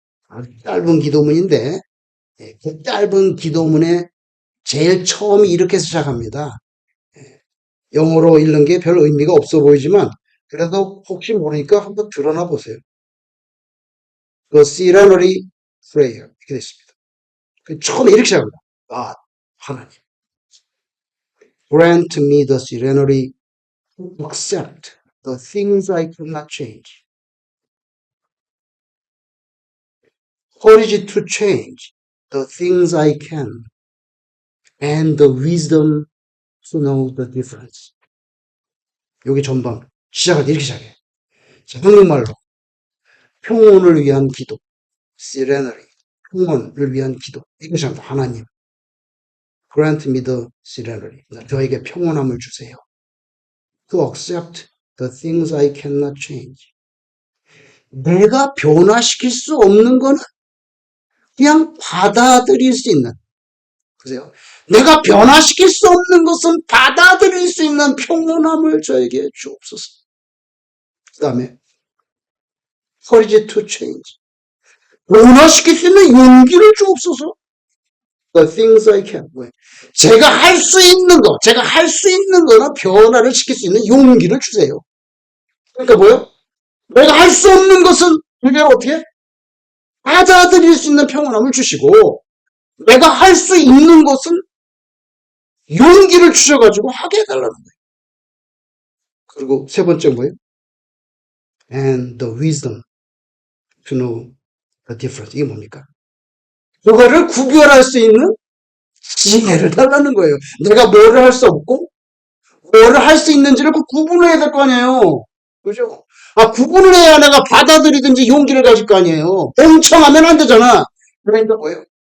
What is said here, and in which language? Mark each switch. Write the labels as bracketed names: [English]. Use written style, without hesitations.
[Korean] 아주 짧은 기도문인데, 그 짧은 기도문에 제일 처음이 이렇게 시작합니다. 영어로 읽는 게 별 의미가 없어 보이지만, 그래도 혹시 모르니까 한번 들어나 보세요. [English] The Serenity Prayer. 이렇게 됐습니다. [Korean] 처음에 이렇게 시작합니다. 하나님. [English] Grant me the serenity to accept the things I cannot change. Courage to change the things I can. And the wisdom to know the difference. [Korean] 여기 전방. 시작을 이렇게 시작해. 자, 한국말로. 평온을 위한 기도. Serenity. 평온을 위한 기도. 이것이 하나님. [English] Grant me the serenity. [Korean] 저에게 평온함을 주세요. [English] To accept The things I cannot change. [Korean] 내가 변화시킬 수 없는 거는 그냥 받아들일 수 있는. 보세요. 내가 변화시킬 수 없는 것은 받아들일 수 있는 평온함을 저에게 주옵소서. 그 다음에 [English] courage to change. [Korean] 변화시킬 수 있는 용기를 주옵소서. [English] The things I can. [Korean] 제가 할 수 있는 거, 제가 할 수 있는 거는 변화를 시킬 수 있는 용기를 주세요. 그러니까 뭐요? 내가 할 수 없는 것은 그게 어떻게? 받아들일 수 있는 평온함을 주시고, 내가 할 수 있는 것은 용기를 주셔가지고 하게 해달라는 거예요. 그리고 세 번째 뭐예요? [English] And the wisdom to know the difference. [Korean] 이게 뭡니까? 그거를 구별할 수 있는 지혜를 달라는 거예요. 내가 뭐를 할 수 없고, 뭐를 할 수 있는지를 구분해야 될 거 아니에요. 그죠? 구분을 해야 내가 받아들이든지 용기를 가질 거 아니에요. 멍청하면 안 되잖아. 그러니까 뭐예요?